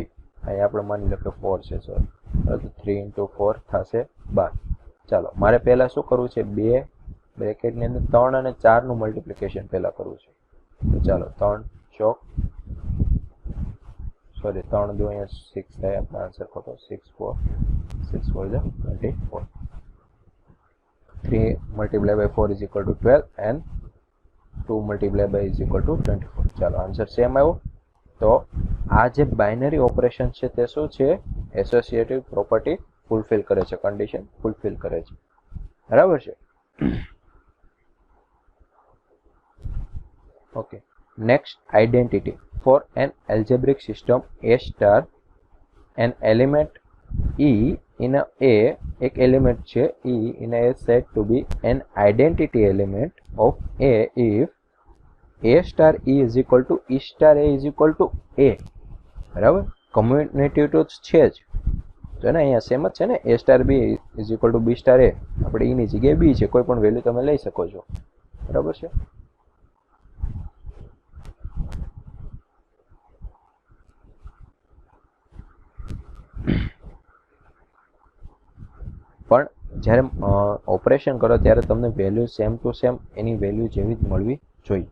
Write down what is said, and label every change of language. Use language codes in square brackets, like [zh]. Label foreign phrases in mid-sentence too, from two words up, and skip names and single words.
[gu] અહીં આપણે માની લો કે 4 છે, સોરી, તો 3 × 4 થશે 12. ચાલો મારે પહેલા શું કરવું છે? બે બ્રેકેટની અંદર 3 અને 4 નું મલ્ટિપ્લિકેશન પહેલા કરવું છે. તો ચાલો 3 ચોક, સોરી 3 2 અહીંયા 6 થાય, આપણો આન્સર ખોટો. [en] 6 4 is 24. 3 multiplied by 4 is equal to 12 and 2 multiplied by is equal to 24. [gu] ચાલો [en] answer same [gu] આવ્યો. તો આ જે બાઇનરી ઓપરેશન છે તે શું છે? [en] associative property fulfil [gu] કરે છે, [en] condition fulfil [gu] કરે છે. બરાબર છે? ઓકે. [en] નેક્સ્ટ, આઇડેન્ટિટી. for an algebraic system A star an element E in a [gu] એક એલિમેન્ટ છે [en] E in a said to be an identity element of A if A star E is equal to E star A is equal to A. [gu] બરાબર, કમ્યુટેટિવ તો છે જ, જો ને અહીંયા સેમ જ છે ને. [en] A star B is equal to B star A. [gu] આપણે E ની જગ્યાએ B છે, કોઈ પણ વેલ્યુ તમે લઈ શકો છો. બરાબર છે? પણ જ્યારે ઓપરેશન કરો ત્યારે તમને [en] value same to same [gu] એની વેલ્યુ જેવી જ મળવી જોઈએ.